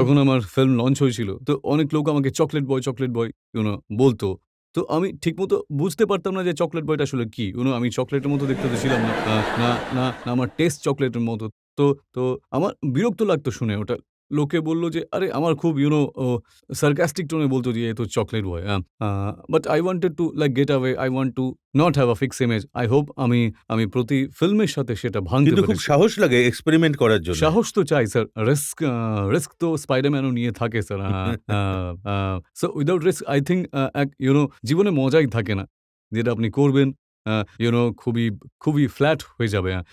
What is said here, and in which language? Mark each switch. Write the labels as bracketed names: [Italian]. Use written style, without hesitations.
[Bangla] যখন আমার film launch হয়েছিল, তো অনেক লোক আমাকে চকলেট বয় বলতো। তো আমি ঠিকমতো বুঝতে পারতাম না যে চকলেট বয়টা আসলে কি? আমি চকলেটের মতো দেখতে তো ছিলাম না। না আমার টেস্ট চকলেটের মতো। তো তো আমার বিরক্ত লাগতো শুনে ওটা। লোকে বলল যে, "আরে আমার খুব সার্কাস্টিক টোনে বলত যে, "এ তো chocolate boy." [English] But I wanted to like get away. I want to not have a fixed image. I hope [Bangla] আমি প্রতি ফিল্মের সাথে সেটা ভাঙতে কিন্তু খুব পেরেছি। সাহস লাগে এক্সপেরিমেন্ট করার জন্য। সাহস তো চাই স্যার। রিস্ক তো স্পাইডারম্যানও নিয়ে থাকে sir. A a [English] so without risk I think [Bangla] জীবনে মজাই থাকে না। যেটা আপনি করবেন আ খুবই ফ্ল্যাট হয়ে যাবে।